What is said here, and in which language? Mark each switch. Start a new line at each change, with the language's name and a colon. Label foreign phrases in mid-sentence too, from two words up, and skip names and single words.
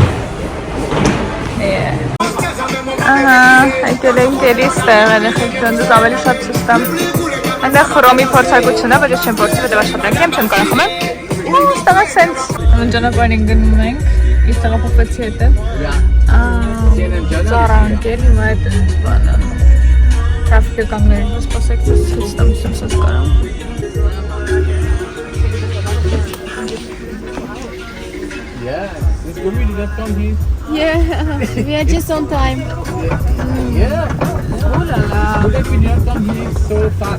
Armenian: կարամ։ Ահա, եկել ենք էլի ստեղ, էլ եկել ավելի շատ ցույց տամ։ Այնտեղ ռոմի փորձարկությունն է, բայց ես չեմ փորձի, որտեղ աշխատանքի եմ, չեմ կարող խմել։ Ու ստեղ է սենց։ Անջանապարհին գնում ենք, ես տեղափոխվեցի հետը։ Ծառանկել, հիմա այդ բանը։ Traffic-ը կանգնել, սպասեք, ցույց տամ, սենց կարամ։
English: Yeah. This movie did not come here. Yeah, we are just on time. Yeah. Oh la la. Look like we did not come here so fast.